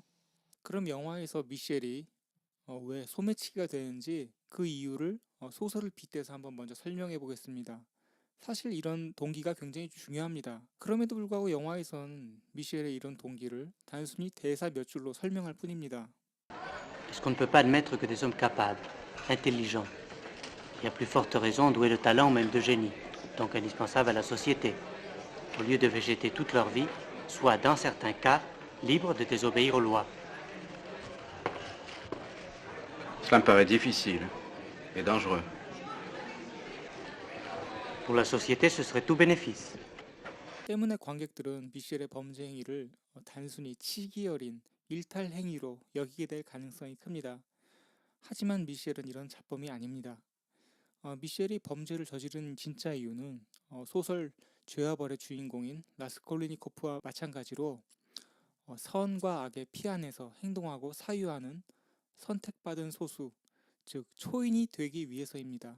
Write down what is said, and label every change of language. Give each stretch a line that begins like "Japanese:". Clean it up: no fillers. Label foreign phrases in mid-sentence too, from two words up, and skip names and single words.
Korean: 그럼 영화에서 미셸이 왜 소매치기가 되는지 그 이유를 소설을 빗대서 한번 먼저 설명해 보겠습니다. 사실 이런 동기가 굉장히 중요합니다. 그럼에도 불구하고 영화에선 미셸의 이런 동기를 단순히 대사 몇 줄로 설명할 뿐입니다.
French: Est-ce qu'on ne peut pas admettre que des hommes capables, intelligents, et à plus forte raison doués de talent, même de génie, donc indispensables à la société, au lieu de végéter toute leur vie, soient dans certains cas libres de désobéir aux lois? Cela me paraît difficile et dangereux. Pour la société, ce serait tout bénéfice.
Korean: 때문에 관객들은 미셸의 범죄 행위를 단순히 치기 어린 일탈 행위로 여기게 될 가능성이 큽니다. 하지만 미셸은 이런 자범이 아닙니다. 미셸이 범죄를 저지른 진짜 이유는 소설 죄와 벌의 주인공인 라스콜리니코프와 마찬가지로 선과 악의 피 안에서 행동하고 사유하는 선택받은 소수, 즉 초인이 되기 위해서입니다.